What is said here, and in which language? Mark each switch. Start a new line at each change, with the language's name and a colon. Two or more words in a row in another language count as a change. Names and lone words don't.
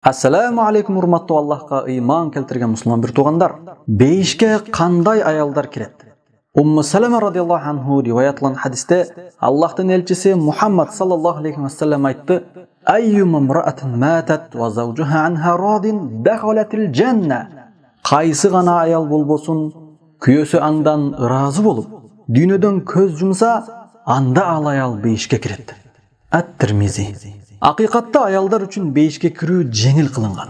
Arabic: السلام عليكم
Kyrgyz: урматтуу Аллахка ыйман келтирген мусулман бир туугандар. Бейишке кандай аялдар кирет? Умму Салама
Arabic: رضي الله عنه
Kyrgyz: риваятлан хадисте Аллахтын элчиси Мухаммад
Arabic: صلى الله عليه وسلم
Kyrgyz: айтты:
Arabic: "أيما امرأة ماتت وزوجها عنها راض دخلت الجنة."
Kyrgyz: Кайсы гана аял болбосун, күйөөсү андан ыраазы болуп, дүйнөдөн көз жумса, анда ал аял бейишке кирет. Ат-Тирмизи. Акыйкатта аялдар үчүн бейишке кирүү жеңил кылынган.